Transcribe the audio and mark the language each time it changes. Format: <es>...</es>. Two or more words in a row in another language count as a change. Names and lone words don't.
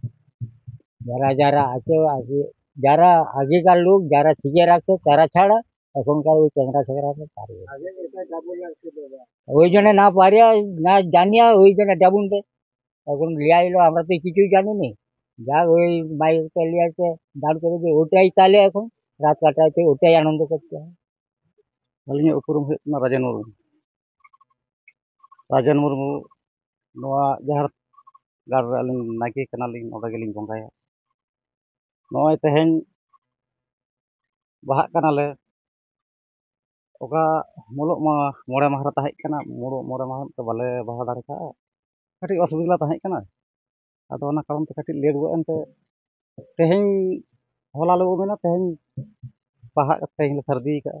<bn>যারা যারা আছে যারা আগেকার লোক যারা শিখে রাখছে তারা ছাড়া এখনকার ওই চ্যাংড়া ছেঁকড়াতে পারবে না। ওই জন্য না পারিয়া না জানিয়া ওই জন্য ডাবুনতে এখন লিয়া এলো, আমরা তো কিছুই জানি নি। যাক ওই মাইকটা লিয়ে আসে, দাঁড় করে দিয়ে ওটাই তাহলে এখন রাত কাটাইতে ওটাই আনন্দ করতে হয়।</bn> <sat>ᱟᱹᱞᱤᱧᱟᱜ ᱩᱯᱨᱩᱢ ᱦᱩᱭᱩᱜ ᱠᱟᱱᱟ ᱨᱟᱡᱮᱱ ᱢᱩᱨᱢᱩ᱾ ᱨᱟᱡᱮᱱ ᱢᱩᱨᱢᱩ ᱱᱚᱣᱟ ᱡᱟᱦᱟᱸ ᱜᱟᱲ ᱨᱮ ᱟᱹᱞᱤᱧ ᱱᱟᱭᱠᱮ ᱠᱟᱱᱟᱞᱤᱧ, ᱚᱸᱰᱮ ᱜᱮᱞᱤᱧ ᱵᱚᱸᱜᱟᱭᱟ᱾ ᱱᱚᱜᱼᱚᱭ ᱛᱮᱦᱮᱧ ᱵᱟᱦᱟᱜ ᱠᱟᱱᱟᱞᱮ, ᱚᱠᱟ ᱢᱩᱞᱩᱜ ᱢᱟ 5 ᱢᱟᱦᱟ ᱨᱮ ᱛᱟᱦᱮᱸ ᱠᱟᱱᱟ, ᱢᱩᱞᱩᱜ 5 ᱢᱟᱦᱟ ᱛᱮ ᱵᱟᱞᱮ ᱵᱟᱦᱟ ᱫᱟᱲᱮ ᱠᱟᱜᱼᱟ, ᱠᱟᱹᱴᱤᱡ ᱚᱥᱩᱵᱤᱫᱷᱟ ᱛᱟᱦᱮᱸ ᱠᱟᱱᱟ᱾ ᱟᱫᱚ ᱚᱱᱟ ᱠᱟᱨᱚᱱ ᱛᱮ ᱠᱟᱹᱴᱤᱡ ᱞᱮᱴ ᱜᱚᱫ ᱮᱱᱛᱮ ᱛᱮᱦᱮᱧ ᱦᱚᱞᱟ ᱞᱮ ᱩᱢᱮᱱᱟ, ᱛᱮᱦᱮᱧ ᱵᱟᱦᱟᱜ ᱛᱮᱦᱮᱧ ᱞᱮ ᱥᱟᱹᱨᱫᱤ ᱠᱟᱜᱼᱟ।</sat>